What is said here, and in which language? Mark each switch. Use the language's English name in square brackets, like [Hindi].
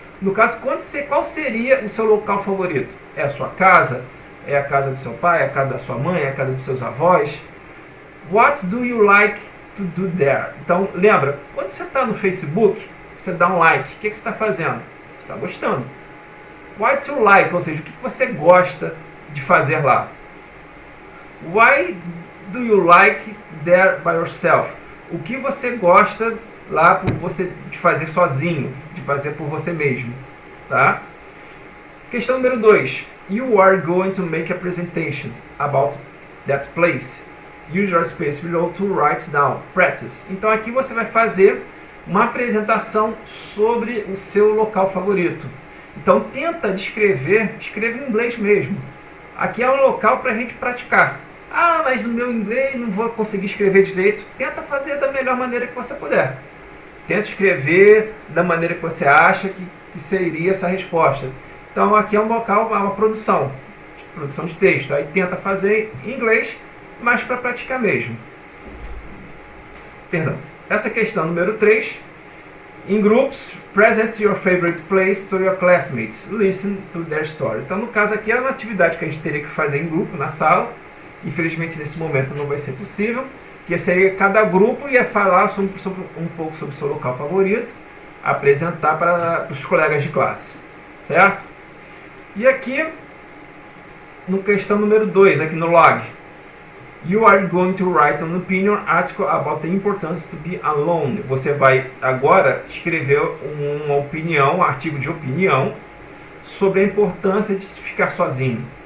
[Portuguese] No caso, qual seria o seu local favorito? É a sua casa? É a casa do seu pai? É a casa da sua mãe? É a casa dos seus avós? [English] What do you like to do there? [Portuguese] Então, lembra, quando você está no Facebook, você dá um like. O que você está fazendo? Você está gostando. [English] What you like, [Portuguese] ou seja, o que você gosta de fazer lá. [English] Why do you like there by yourself? [Portuguese] O que você gosta lá de fazer sozinho, de fazer por você mesmo. Tá? Questão número 2. [English] You are going to make a presentation about that place. Use your space below to write down. Practice. [Portuguese] Então aqui você vai fazer uma apresentação sobre o seu local favorito. Então tenta escreva em inglês mesmo. Aqui é um local para a gente praticar. Ah, mas no meu inglês não vou conseguir escrever direito. Tenta fazer da melhor maneira que você puder. Tenta escrever da maneira que você acha que seria essa resposta. Então aqui é um local, uma produção de texto. Aí tenta fazer em inglês, mas para praticar mesmo. Perdão. Essa questão número 3. [English] In groups, present your favorite place to your classmates. Listen to their story. [Portuguese] Então, no caso aqui, é uma atividade que a gente teria que fazer em grupo, na sala. Infelizmente, nesse momento não vai ser possível. Que seria cada grupo ia falar um pouco sobre o seu local favorito, apresentar para os colegas de classe. Certo? E aqui, no questão número 2, aqui no log. [English] You are going to write an opinion article about the importance to be alone. [Portuguese] Você vai agora escrever uma opinião, um artigo de opinião sobre a importância de ficar sozinho.